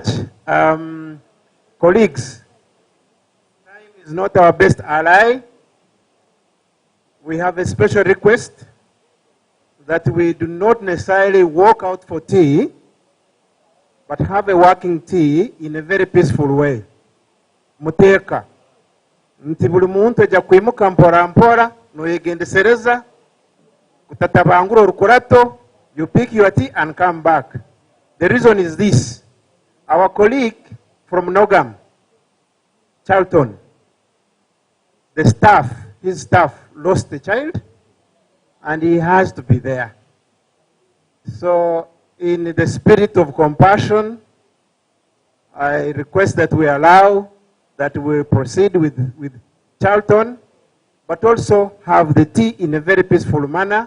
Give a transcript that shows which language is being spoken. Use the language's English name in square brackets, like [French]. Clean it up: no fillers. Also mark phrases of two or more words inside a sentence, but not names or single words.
[English] Colleagues, time is not our best ally. We have a special request that we do not necessarily walk out for tea, but have a working tea in a very peaceful way. [Ganda] Muteka. Nti buli muntu ajja kwimuka mpora mpora, noyegendesereza, kutatabangura orukurato, [English] you pick your tea and come back. The reason is this. Our colleague from Nogam, Charlton, the staff, his staff lost a child, and he has to be there. So in the spirit of compassion, I request that we allow that we proceed with Charlton, but also have the tea in a very peaceful manner.